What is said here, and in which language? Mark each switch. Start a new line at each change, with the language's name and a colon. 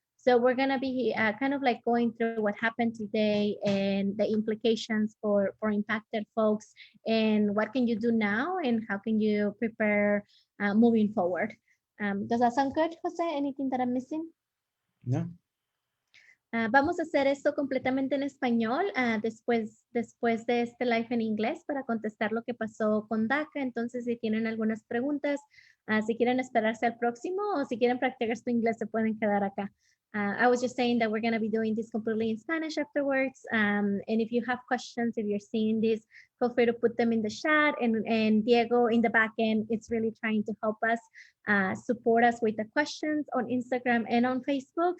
English: So we're going to be kind of like going through what happened today and the implications for impacted folks and what can you do now and how can you prepare moving forward. Does that sound good, Jose? Anything that I'm missing? No,
Spanish: Vamos a hacer esto completamente en español después de este live en inglés para contestar lo que pasó con DACA. Entonces, si tienen algunas preguntas, si quieren esperarse al próximo o si quieren practicar su inglés, se pueden quedar acá.
English: I was just saying that we're going to be doing this completely in Spanish afterwards. And if you have questions, if you're seeing this, feel free to put them in the chat. And Diego in the back end, it's really trying to help us support us with the questions on Instagram and on Facebook.